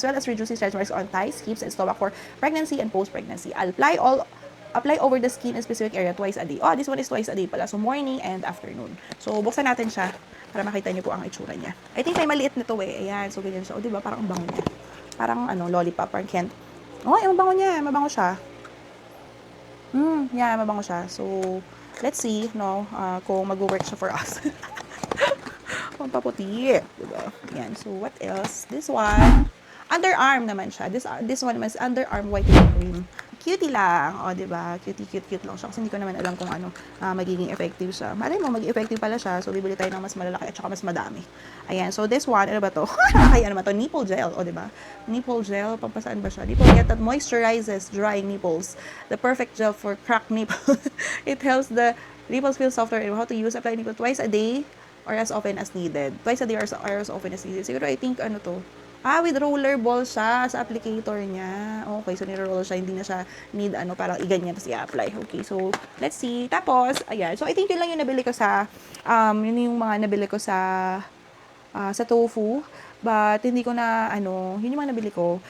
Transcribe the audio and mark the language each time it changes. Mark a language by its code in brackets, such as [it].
[en] As well as reducing stretch marks on thighs, hips, and stomach for pregnancy and post-pregnancy. Apply over the skin in specific area twice a day. This one is twice a day pala. So, morning and afternoon. [tl] So, buksan natin siya para makita niyo po ang itsura niya. I think may maliit nito eh. Ayan. So, ganyan siya. Diba? Parang ang bango niya. Parang lollipop. Parang Kent. Ang bango niya. Mabango siya. Yeah, mabango siya. [en] So, let's see, kung mag-work siya for us. [tl] Pampaputi. Diba? Yan. So, what else? This one. Underarm naman siya. [en] This one is underarm whitening cream. [tl] Cutie lang. Diba? Cute lang siya. Kasi hindi ko naman alam kung magiging effective siya. Malay mo, magiging effective pala siya. So, bibili tayo ng mas malalaki at saka mas madami. Ayan. [en] So, this one, [tl] ano ba to? Ano ba to? Nipple gel. Diba? Nipple gel. Pampasaan ba siya? [en] Nipple gel that moisturizes drying nipples. The perfect gel for cracked nipples. It helps the nipples feel softer and how to use. Apply nipple twice a day or as often as needed. Twice a day or as often as needed. [tl] Siguro, I think, to? With roller ball siya sa applicator niya. Okay, so niro-roll siya, hindi na siya need parang iganyan tapos i-apply. [en] Okay, so let's see. [tl] Tapos, ayan. So I think yun lang yung nabili ko yun yung mga nabili ko sa tofu. But hindi ko na yun yung mga nabili ko.